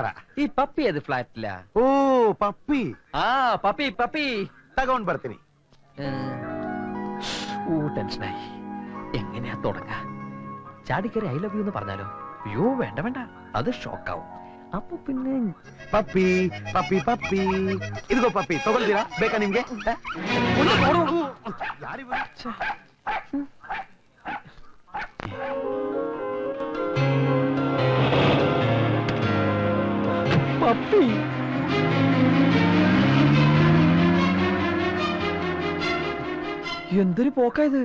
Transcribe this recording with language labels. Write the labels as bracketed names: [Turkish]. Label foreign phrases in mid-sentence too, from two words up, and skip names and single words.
[Malayalam] ഈ പപ്പി ഏത് ഫ്ലാറ്റിലാ? ഓ, പപ്പി. ആ, പപ്പി പപ്പി. തകോൺ ബർത്തിനി. ടെൻഷനായി. എങ്ങനെയാ തുടങ്ങ? ചാടിക്കറി [English] I love you [Malayalam] എന്ന് പറഞ്ഞാലോ? അയ്യോ വേണ്ട വേണ്ട, അത് ഷോക്കാവും. അപ്പൊ പിന്നെ [Kannada] ಪಪ್ಪಿ ಪಪ್ಪಿ ಪಪ್ಪಿ ಇದಿಗೋ ಪಪ್ಪಿ ತಗೊಳ್ತೀರಾ? ಬೇಕಾ ನಿಮ್ಗೆ? [Malayalam] പപ്പി. എന്തൊരു പോക്കായത്.